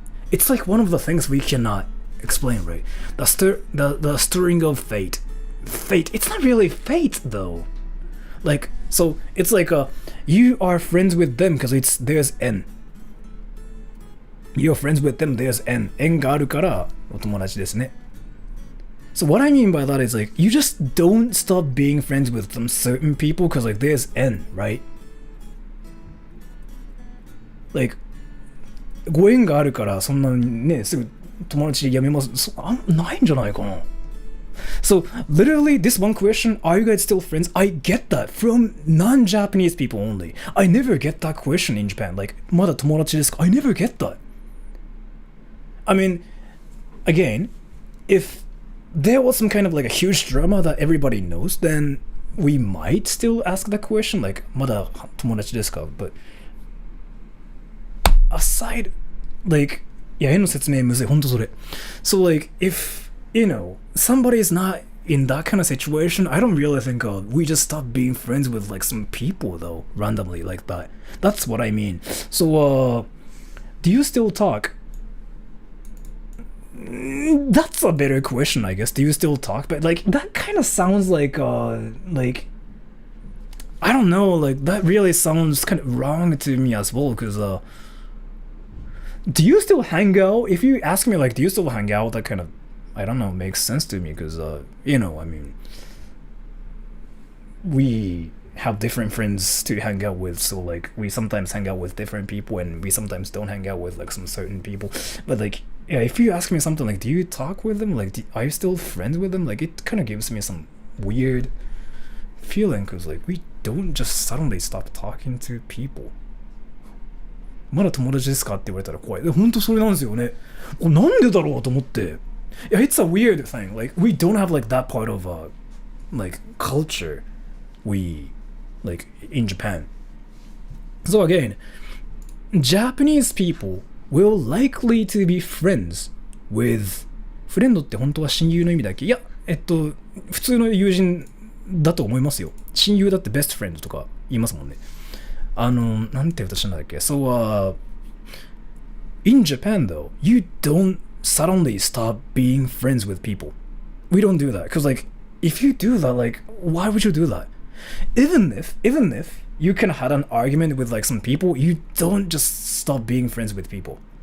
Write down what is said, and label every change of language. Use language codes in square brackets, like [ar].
[en] It's like one of the things we cannot explain, right? The stirring of fate. Fate. It's not really fate though. Like so, it's like you are friends with them because there's N. You're friends with them. There's N. [ja] N があるからお友達ですね。 [en] So what I mean by that is like you just don't stop being friends with some certain people because like there's N, right? [ja] Like ご縁があるからそんなねすぐ友達辞めますないんじゃないかな。 [en] So literally this one question, are you guys still friends? I get that from non-Japanese people only. I never get that question in Japan. [ja] Like まだ友達ですか? [en] I never get that. I mean, again, if there was some kind of like a huge drama that everybody knows, then we might still ask that question, like [ja] まだ友達ですか? [en] But aside, like [ja] いや絵の説明むずい、ほんとそれ。 [en] So like if you know somebody is not in that kind of situation, I don't really think we just stop being friends with like some people though randomly like that. That's what I mean. So do you still talk? That's a better question, I guess. Do you still talk? But like that kind of sounds like I don't know, like that really sounds kind of wrong to me as well because do you still hang out? If you ask me like do you still hang out, that kind of I don't know makes sense to me because you know I mean we have different friends to hang out with, so like we sometimes hang out with different people and we sometimes don't hang out with like some certain people. But like yeah, if you ask me something like do you talk with them, like are you still friends with them, like it kind of gives me some weird feeling because like we don't just suddenly stop talking to people. [ja] まだ友達ですかって言われたら怖い。本当それなんですよね。なんでだろうと思って。 [en] Yeah, it's a weird thing. Like we don't have like that part of like culture we like in Japan. So again, Japanese people will likely to be friends with [ja] フレンドって本当は親友の意味だっけ？いや、普通の友人だと思いますよ。親友だって [en] best friend [ja] とか言いますもんね。なんて言うとしたんだっけ？ [en] So in Japan though, you don't suddenly stop being friends with people. We don't do that because like if you do that, like why would you do that? Even if you can have an argument with like some people, you don't just stop being friends with people.